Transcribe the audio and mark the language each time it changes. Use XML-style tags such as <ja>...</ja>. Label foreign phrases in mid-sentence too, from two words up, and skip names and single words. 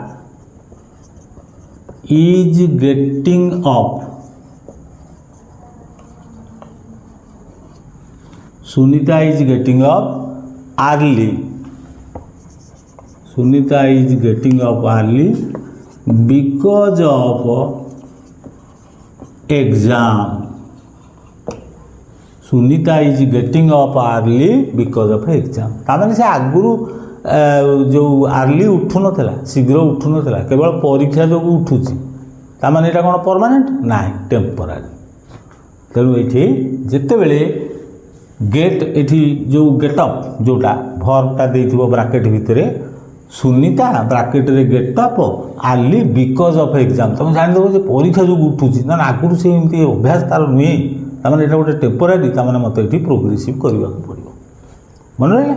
<en>is getting up, Sunita is getting up early, Sunita is getting up early because of exam, Sunita is getting up early because of exam.</en> <or>ତାମାନେ ସେ ଆଗରୁ ଯେଉଁ ଆର୍ଲି ଉଠୁନଥିଲା, ଶୀଘ୍ର ଉଠୁନଥିଲା, କେବଳ ପରୀକ୍ଷା ଯୋଗୁଁ ଉଠୁଛି, ତାମାନେ ଏଇଟା କ'ଣ ପରମାନେଣ୍ଟ? ନାହିଁ, ଟେମ୍ପୋରାରୀ। ତେଣୁ ଏଇଠି ଯେତେବେଳେ ଗେଟ୍, ଏଠି ଯେଉଁ ଗେଟଅପ୍ ଯେଉଁଟା ଭର୍ବଟା ଦେଇଥିବ ବ୍ରାକେଟ୍ ଭିତରେ, ସୁନିତା ବ୍ରାକେଟ୍ରେ</or> <en>getup early because of exam,</en> <or>ତୁମେ ଜାଣିଦେବ ଯେ ପରୀକ୍ଷା ଯୋଗୁଁ ଉଠୁଛି, ନା ଆଗରୁ ସେ ଏମିତି ଅଭ୍ୟାସ ତାର ନୁହେଁ, ତାମାନେ ଏଇଟା ଗୋଟେ ଟେମ୍ପୋରାରୀ, ତାମାନେ ମୋତେ ଏଠି ପ୍ରୋଗ୍ରେସିଭ୍ କରିବାକୁ ପଡ଼ିବ, ମନେ ରହିଲା।</or>